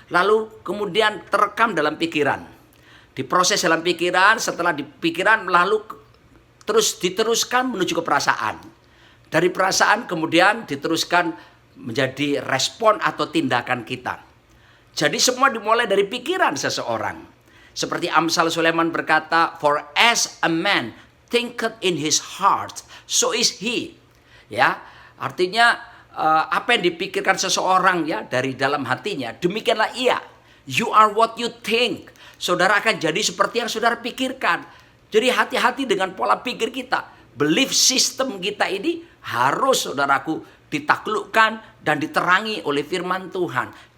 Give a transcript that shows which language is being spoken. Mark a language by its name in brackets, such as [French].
[Indonesian] Lalu kemudian terekam dalam pikiran. Diproses dalam pikiran, setelah di pikiran lalu terus diteruskan menuju ke perasaan. Dari perasaan kemudian diteruskan menjadi respon atau tindakan kita. Jadi semua dimulai dari pikiran seseorang. Seperti Amsal Sulaiman berkata, [English] "For as a man thinketh in his heart, so is he." [Indonesian] Ya, artinya apa yang dipikirkan seseorang ya dari dalam hatinya, demikianlah ia. [English] You are what you think. [Indonesian] Saudara akan jadi seperti yang saudara pikirkan. Jadi hati-hati dengan pola pikir kita. Belief system kita ini harus, saudaraku, ditaklukkan dan diterangi oleh firman Tuhan.